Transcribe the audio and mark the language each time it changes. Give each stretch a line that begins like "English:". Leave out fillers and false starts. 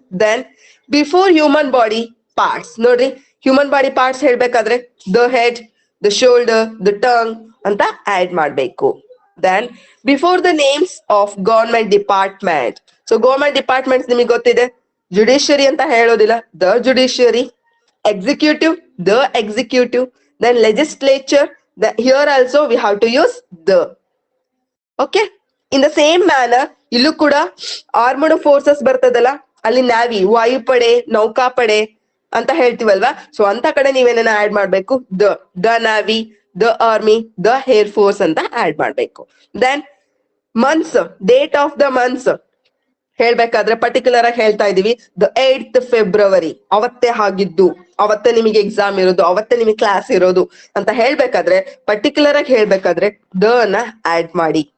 English: then before human body parts,
Kannada: ನೋಡ್ರಿ human body parts ಹೇಳ್ಬೇಕಾದ್ರೆ the head, the shoulder, the tongue ಅಂತ add ಮಾಡ್ಬೇಕು.
English: then before the names of government department,
Kannada: so government departments ನಿಮಗೆ ಗೊತ್ತಿದೆ, judiciary ಅಂತ ಹೇಳೋದಿಲ್ಲ, the judiciary.
English: Executive, the executive. Then legislature, here also we have to use the. Okay, in the same manner
Kannada: illu kuda armed forces ಬರ್ತದಲ್ಲ, ಅಲ್ಲಿ navy, ವಾಯುಪಡೆ, ನೌಕಾಪಡೆ ಅಂತ ಹೇಳ್ತೀವಲ್ವಾ. So ಅಂತ ಕಡೆ ನೀವೇನ ಆಡ್ ಮಾಡ್ಬೇಕು, the navy, the army, the air force ಅಂತ ಆಡ್ ಮಾಡ್ಬೇಕು. Then months, date of the months ಹೇಳ್ಬೇಕಾದ್ರೆ ಪರ್ಟಿಕ್ಯುಲರ್ ಆಗಿ ಹೇಳ್ತಾ ಇದೀವಿ, ದ 8th February, ಅವತ್ತೇ ಆಗಿದ್ದು, ಅವತ್ತೇ ನಿಮಗೆ ಎಕ್ಸಾಮ್ ಇರೋದು, ಅವತ್ತೇ ನಿಮಗೆ ಕ್ಲಾಸ್ ಇರೋದು ಅಂತ ಹೇಳ್ಬೇಕಾದ್ರೆ ಪರ್ಟಿಕ್ಯುಲರ್ ಆಗಿ ಹೇಳ್ಬೇಕಾದ್ರೆ ದ ನ ಆಡ್ ಮಾಡಿ.